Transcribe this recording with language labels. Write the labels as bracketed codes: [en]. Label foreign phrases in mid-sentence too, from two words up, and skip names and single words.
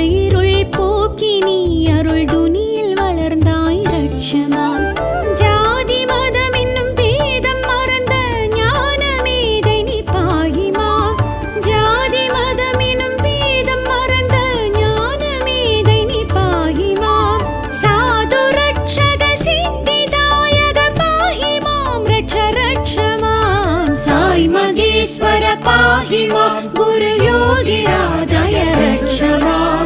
[ta] இருள் போக்கி நீ அருள் துனியில் வளர்ந்தாய் [sa] रक्ष माम् [ta] ஜாதி மதம் என்னும் பேதம் மறந்த ஞான மேதை நீ [sa] पाहि माम् [ta] ஜாதி மதம் என்னும் பேதம் மறந்த ஞான மேதை நீ [sa] पाहि माम् साधु रक्षक सिद्धिदायक पाहि माम् रक्ष रक्ष माम् साई मगेश्वर पाहि मां गुरुयोगिराजय रक्ष माम्